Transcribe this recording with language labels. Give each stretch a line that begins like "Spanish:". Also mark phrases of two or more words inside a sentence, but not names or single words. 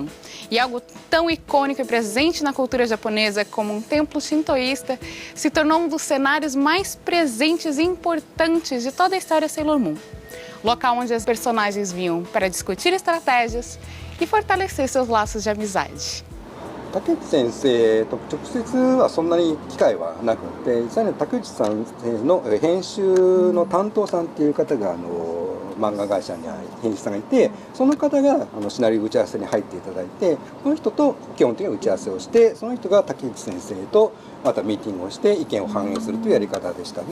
Portuguese: E algo tão icônico e presente na cultura japonesa como um templo shintoísta se tornou um dos cenários mais presentes e importantes de toda a história Sailor Moon. Local onde as personagens vinham para discutir estratégias e fortalecer seus laços de amizade.
Japanese: 竹内先生と直接はそんなに機会はなくて、実際に竹内さんの編集の担当さんっていう方が漫画会社に編集さんがいて、その方がシナリオ打ち合わせに入っていただいて、その人と基本的に打ち合わせをして、その人が竹内先生とまたミーティングをして意見を反映するというやり方でした。